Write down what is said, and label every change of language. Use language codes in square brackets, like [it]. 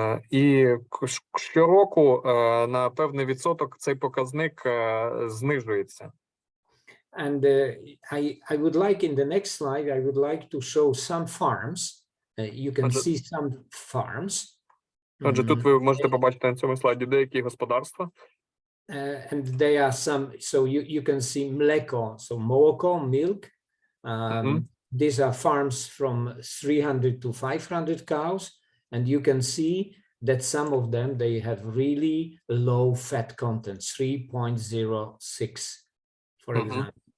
[uk] І щороку на певний відсоток цей показник знижується. [en] And I would like in the next slide, I would like to show some farms. You can see some farms. [uk] Отже, тут ви можете побачити на цьому слайді деякі господарства. [en] And they are some, so you can see mleko, so молоко, milk. These are farms from 300 to 500 cows. And you can see that some of them, they have really low fat content, 3.06, for example.